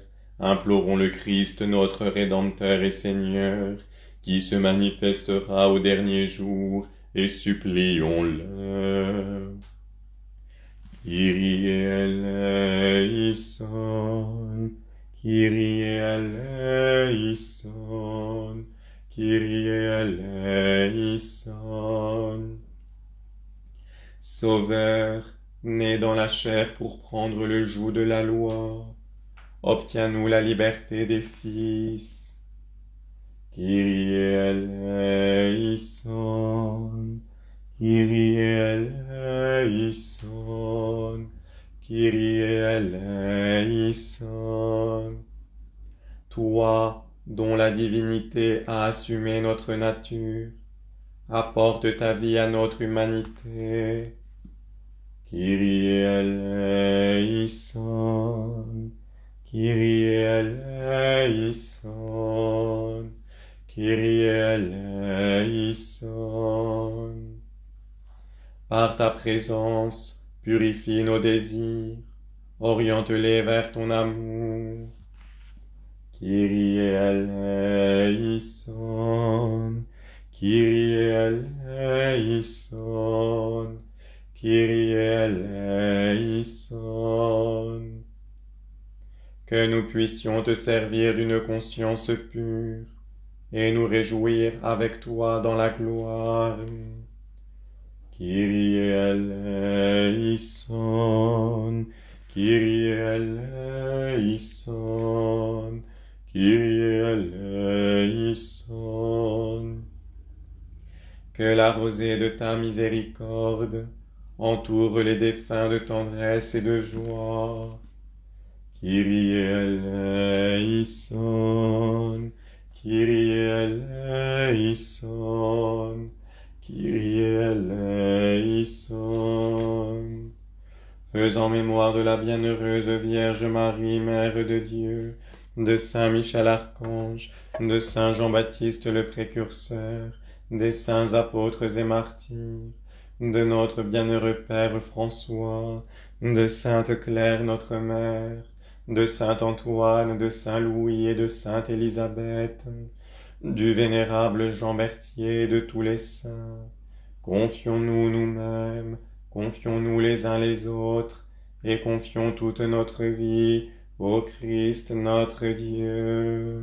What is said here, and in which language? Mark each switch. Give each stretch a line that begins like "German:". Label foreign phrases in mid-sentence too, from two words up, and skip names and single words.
French: implorons le Christ, notre Rédempteur et Seigneur, qui se manifestera au dernier jour, et supplions-le.
Greek: Kyrie eleison, Kyrie eleison, Kyrie eleison.
French: Sauveur, né dans la chair pour prendre le joug de la loi, obtiens-nous la liberté des fils.
Greek: Kyrie eleison, Kyrie eleison, Kyrie eleison.
French: Toi, dont la divinité a assumé notre nature, apporte ta vie à notre humanité.
Greek: Kyrie eleison, Kyrie eleison, Kyrie eleison.
French: Par ta présence, purifie nos désirs, oriente-les vers ton amour.
Greek: Kyrie eleison, Kyrie eleison, Kyrie eleison.
French: Que nous puissions te servir d'une conscience pure et nous réjouir avec toi dans la gloire.
Greek: Kyrie eleison, Kyrie eleison, Kyrie eleison.
French: Que la rosée de ta miséricorde entoure les défunts de tendresse et de joie.
Greek: Kyrie eleison, Kyrie eleison, Kyrie eleison.
French: Faisant mémoire de la bienheureuse Vierge Marie, Mère de Dieu, de Saint Michel Archange, de Saint Jean-Baptiste le Précurseur, des saints apôtres et martyrs, de notre bienheureux Père François, de Sainte Claire notre Mère, de Saint Antoine, de Saint Louis et de Sainte Élisabeth, du vénérable Jean Berthier et de tous les saints, confions-nous nous-mêmes, confions-nous les uns les autres, et confions toute notre vie au Christ notre Dieu.